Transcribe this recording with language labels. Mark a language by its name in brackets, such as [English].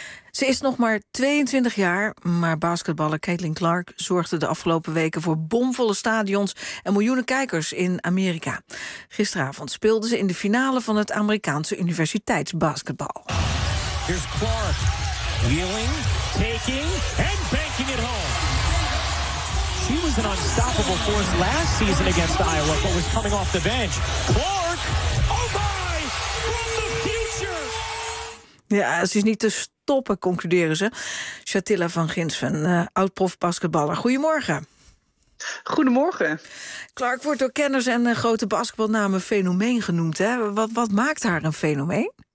[Dutch] Ze is nog maar 22 jaar, maar basketballer Caitlin Clark zorgde de afgelopen weken voor bomvolle stadions en miljoenen kijkers in Amerika. Gisteravond speelde ze in de finale van het Amerikaanse universiteitsbasketbal. [English] Here's Clark, wheeling, taking, and banking it home. She was an unstoppable force last season against Iowa, but was coming off the bench. Clark! [Dutch] Ja, ze is niet te stoppen, concluderen ze. Shatila van Ginsven, oud-prof basketballer. Goedemorgen. Goedemorgen. Clark wordt door kenners en grote basketbalnamen fenomeen genoemd, hè? Wat maakt haar een fenomeen?